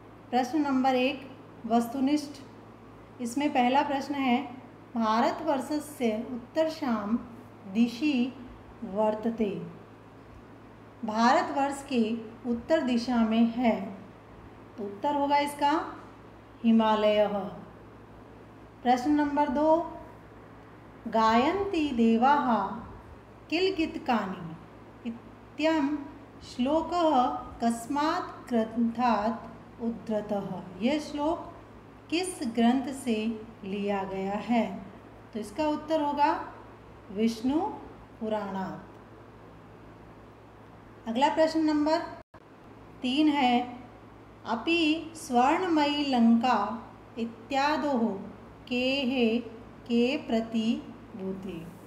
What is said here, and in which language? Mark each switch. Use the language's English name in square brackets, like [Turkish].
[Hindi] प्रश्न नंबर 1 वस्तुनिष्ठ। इसमें पहला प्रश्न है, [Sanskrit] भारतवर्षस्य उत्तरशां दिशि वर्तते। [Hindi] भारतवर्ष के उत्तर दिशा में है, तो उत्तर होगा इसका हिमालयः। प्रश्न नंबर 2, [Sanskrit] गायन्ति देवाः किल गीतकानि इत्ययं श्लोकः कस्मात् ग्रन्थात् उद्धृतः। [Hindi] यह श्लोक किस ग्रंथ से लिया गया है? तो इसका उत्तर होगा विष्णु पुराणात्। अगला प्रश्न नंबर 3 है, [Sanskrit] अपि स्वर्णमयी लंका इत्यादोः के प्रतिभूते।